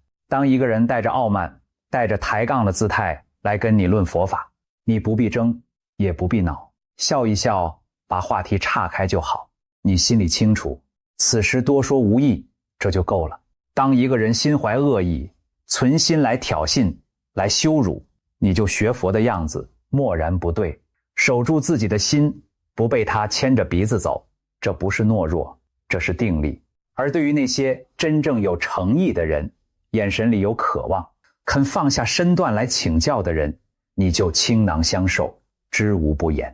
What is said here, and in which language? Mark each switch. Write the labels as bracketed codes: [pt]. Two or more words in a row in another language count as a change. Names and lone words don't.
[zh] 當一個人帶着傲慢，帶着抬槓的姿態來跟你論佛法，你不必爭，也不必惱，笑一笑，把話題岔開就好。你心裡清楚，此時多說無益，這就夠了。當一個人心懷惡意，存心來挑釁，來羞辱，你就學佛的樣子，默然不對，守住自己的心，不被他牽着鼻子走，這不是懦弱，這是定力。而對於那些真正有誠意的人，眼神裡有渴望，肯放下身段來請教的人，你就傾囊相授，知無不言。